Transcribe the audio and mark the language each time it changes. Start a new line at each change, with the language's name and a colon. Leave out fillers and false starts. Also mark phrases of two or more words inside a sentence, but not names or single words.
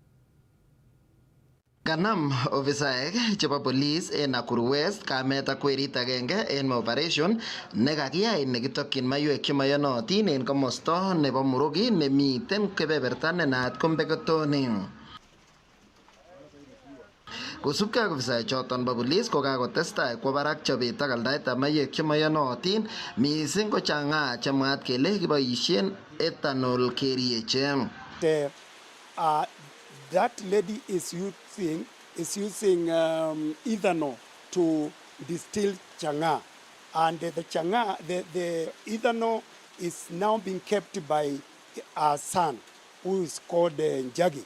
Kalenjin: Kanam ofisaek chebo police en Nakuru West kamet ak werit agenge en operation nekakiyai nekitokyin maiywek chemoyonotin en komosta nebo Murugi nemiten kebeberta nenaat ko Mbeketoni. Kosubkei ak ofisaek choton bo police ko kakotestai kwo barak chobet ak aldaetab maiywek chemoyonotin mising ko chang'aa chemwaat kele kiboisien ethanol kerieche.
English: That lady is using ethanol to distill chang'aa, and the ethanol is now being kept by our son, who is called Njagi.